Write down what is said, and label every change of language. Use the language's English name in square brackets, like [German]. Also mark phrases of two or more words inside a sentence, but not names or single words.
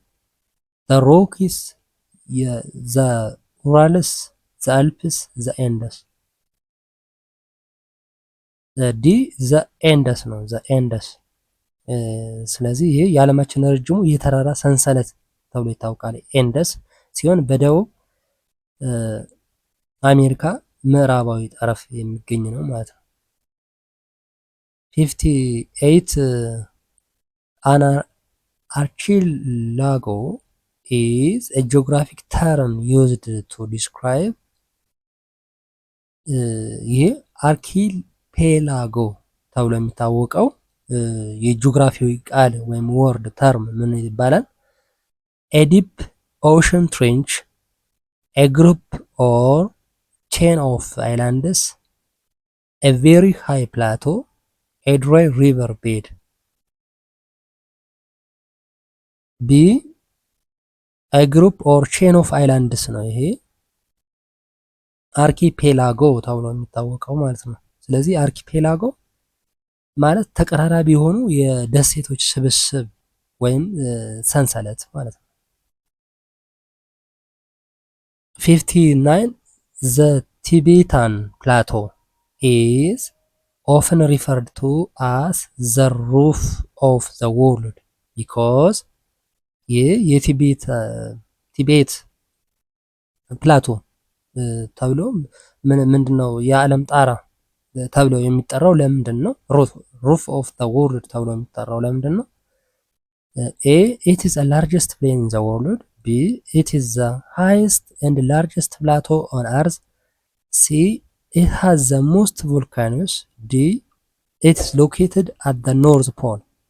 [English] the Rockies, the Urals, the Alps, the Andes. D the Andes [Amharic] ነው፣ [English] the Andes። [Amharic] ስለዚህ ይሄ የዓለማችን ረጅሙ የተራራ ሰንሰለት ተብሎ ይታወቃል። ኤንደስ ሲሆን በደቡብ አሜሪካ ምዕራባዊ ጠረፍ የሚገኝ ነው ማለት ነው። 58 [English] an archipelago is a geographic term used to describe [Amharic] ይህ አርኪፔላጎ ተብሎ የሚታወቀው የጂኦግራፊያዊ ቃል ወይም [English] word term [Amharic] ምን ይባላል? [English] a deep ocean trench, a group or chain of islands, a very high plateau, a dry river bed. [Amharic] B [English] a group or chain of islands [Amharic] ነው ይሄ አርኪፔላጎ ተብሎ የሚታወቀው ማለት ነው። ስለዚህ አርኪፔላጎ ማለት ተቀራራቢ የሆኑ የደሴቶች ስብስብ ወይም ሰንሰለት ማለት ነው። [English] 59 the Tibetan plateau is often referred to as the roof of the world because [Amharic] ይህ የቲቤት ፕላቶ ተብሎ ምንድነው የዓለም ጣራ ተብሎ የሚጠራው ለምንድን ነው? [English] roof of the world [Amharic] ተብሎ የሚጠራው ለምንድን ነው? [English] A it is the largest plain in the world, B it is the highest and largest plateau on earth, C it has the most volcanoes, D it is located at the north pole።